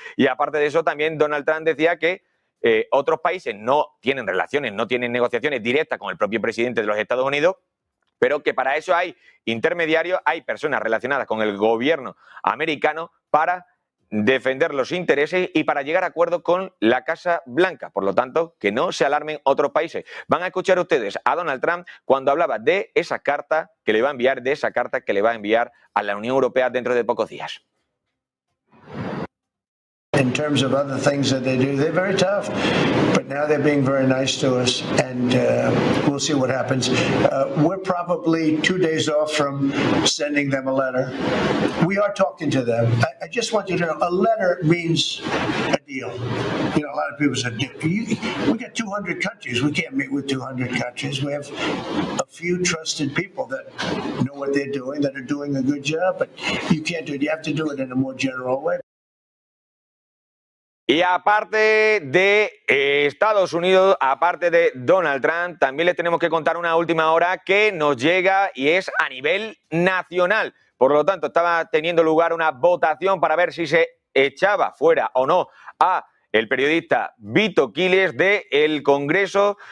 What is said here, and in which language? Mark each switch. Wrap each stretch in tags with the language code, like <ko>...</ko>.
<es>Y aparte de eso, también Donald Trump decía que otros países no tienen relaciones, no tienen negociaciones directas con el propio presidente de los Estados Unidos, pero que para eso hay intermediarios, hay personas relacionadas con el gobierno americano para defender los intereses y para llegar a acuerdo con la Casa Blanca. Por lo tanto, que no se alarmen otros países. Van a escuchar ustedes a Donald Trump cuando hablaba de esa carta que le va a enviar, a la Unión Europea dentro de pocos días.</es> <en>In terms of other things that they do, they're very tough, but now they're being very nice to us, and we'll see what happens. We're probably 2 days off from sending them a letter. We are talking to them. I just want you to know, a letter means a deal. You know, a lot of people say, we got 200 countries. We can't meet with 200 countries. We have a few trusted people that know what they're doing, that are doing a good job, but you can't do it. You have to do it in a more general way.</en> <es>Y aparte de Estados Unidos, aparte de Donald Trump, también les tenemos que contar una última hora que nos llega y es a nivel nacional. Por lo tanto, estaba teniendo lugar una votación para ver si se echaba fuera o no a el periodista Vito Quiles del Congreso.</es>